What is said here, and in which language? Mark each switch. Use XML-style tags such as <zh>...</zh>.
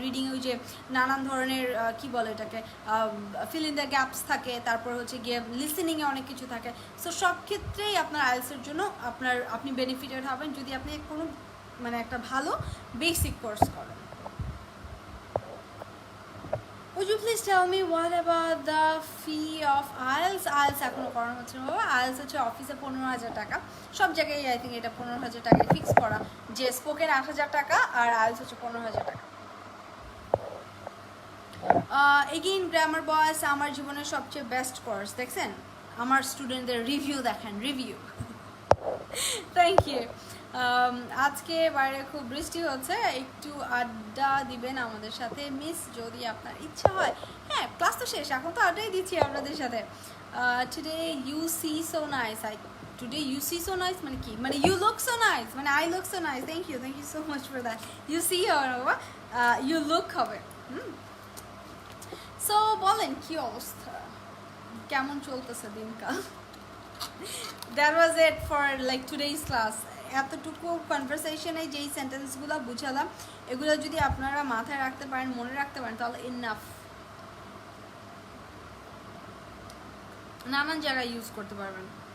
<bn>রিডিংয়ে ওই যে নানান ধরনের কি বলে এটাকে, ফিল ইন দ্য গ্যাপস থাকে, তারপর হচ্ছে গিয়ে লিসেনিংয়ে অনেক কিছু থাকে। সো সব ক্ষেত্রেই আপনার আইএলটিএসের জন্য আপনি বেনিফিটেড হবেন যদি আপনি কোনো মানে একটা ভালো বেসিক কোর্স করেন।</bn> <en>Would you please tell me what about the fee of IELTS?</en> <bn>IELTS এখনো করানো হচ্ছে না বাবা। IELTS হচ্ছে অফিসে 15,000 টাকা, সব জায়গায়</bn> <en>I think</en> <bn>এটা 15,000 টাকায় ফিক্স করা, যে স্পোকেন 8,000 টাকা আর IELTS হচ্ছে 15,000 টাকা। এগেইন গ্রামার বয়েস আমার জীবনের সবচেয়ে বেস্ট কোর্স। দেখছেন আমার স্টুডেন্টদের রিভিউ, দেখেন রিভিউ। Thank you. আজকে বাইরে খুব বৃষ্টি হচ্ছে, একটু আড্ডা দিবেন আমাদের সাথে মিস, যদি আপনার ইচ্ছা হয়। হ্যাঁ, ক্লাস তো শেষ, এখন তো আড্ডাই দিচ্ছি আপনাদের সাথে।</bn> <en>today you see so nice,</en> <bn>today you C so nice মানে কি, মানে</bn> <en>you look so nice,</en> <bn>মানে</bn> <en>I look so nice. Thank you so much for that. You see</en> <bn>হবে বাবা,</bn> <en>you look</en> <bn>হবে। সো বলেন কি অবস্থা, কেমন চলতেছে দিনকাল?</bn> <en>That was it for like today's class.</en> <bn>এতটুকু কনভারসেশনে যেই সেন্টেন্সগুলো বুঝালাম, এগুলো যদি আপনারা মাথায় রাখতে পারেন, মনে রাখতে পারেন, তাহলে ইনাফ। নানান জায়গায় ইউজ করতে পারবেন।</bn>